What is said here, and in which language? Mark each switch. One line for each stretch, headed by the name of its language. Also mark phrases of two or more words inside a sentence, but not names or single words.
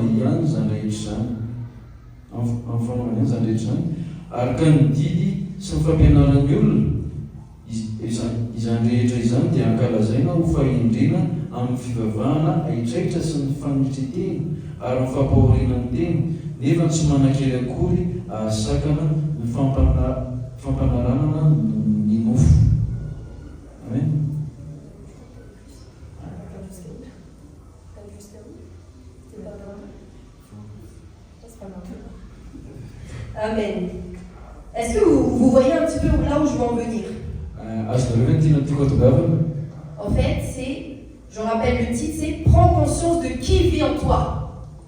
Malagasy: ihany zany rehetra zany, amin'ny fanaovana ihany zany rehetra zany, ary ka ny didy sy ny fampianaran'ny olona izany rehetra izany dia ankalazaina ho fahendrena amin'ny fivavahana aitraitra sy ny fanitretena ary ny fampahoriana ny tena nefa tsy manan-kery akory ahasakana ny fampanaranana ny nofo. Amen. Amen.
French: Est-ce que vous voyez un petit peu là où je veux en venir? En fait, c'est, je rappelle le titre, c'est prends conscience de qui vit en toi.